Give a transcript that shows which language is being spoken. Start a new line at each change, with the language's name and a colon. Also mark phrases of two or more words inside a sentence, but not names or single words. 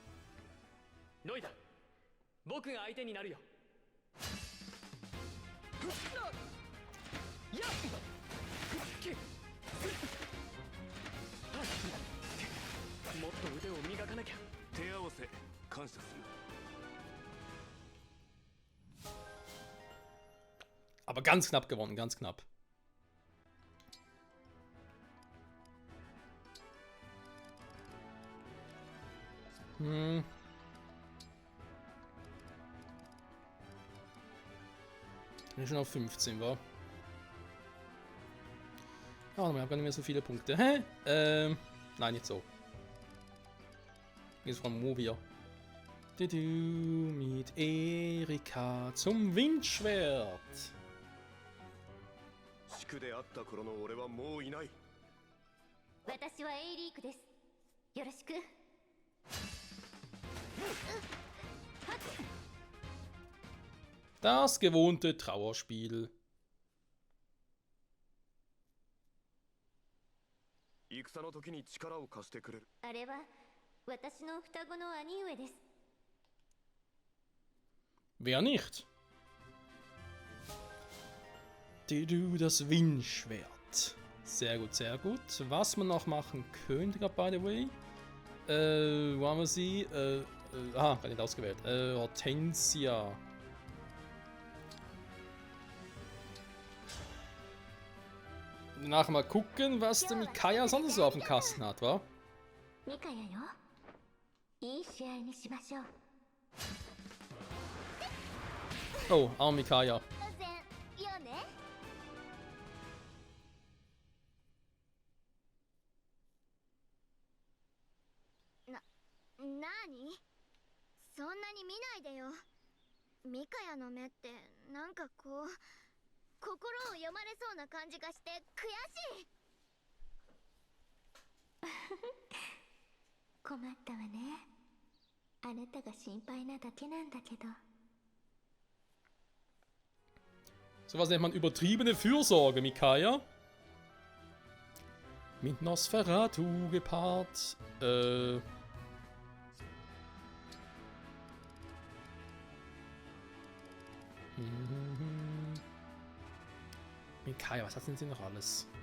Japanese: ノイだ。僕が相手になるよ。やっ。もっと腕を磨かなきゃ。手合わせ感謝する。
German: Aber ganz knapp gewonnen, ganz knapp. Bin ich schon auf 15 war. Ja, wir haben gar nicht mehr so viele Punkte. Nein, nicht so. Jetzt vom Movia. Mit Erika zum Windschwert.
Japanese: 地区であった頃の俺はもういない。私はエイリークです。よろしく。
German: Das gewohnte Trauerspiel.
Japanese: 戦の時に力を貸してくれる。あれは私の双子の兄上です。
German: Wer nicht? Das Windschwert. Sehr gut, sehr gut. Was man noch machen könnte,
English: by the way.
German: Wo haben wir sie? Gar nicht ausgewählt. Hortensia. Danach mal gucken, was der Micaiah sonst so auf dem Kasten hat, wa?
Japanese: ミカヤよ、いい試合にしましょう。
German: Oh, arm Micaiah.
Japanese: 当然よね。なにそんなに見ないでよ。ミカヤの目ってなんかこう心を読まれそうな感じがして悔しい。困ったわね。あなたが心配なだけなんだけど。
German: So was nennt man übertriebene Fürsorge, Micaiah. Mit Nosferatu gepaart. Micaiah, was hat denn sie noch alles?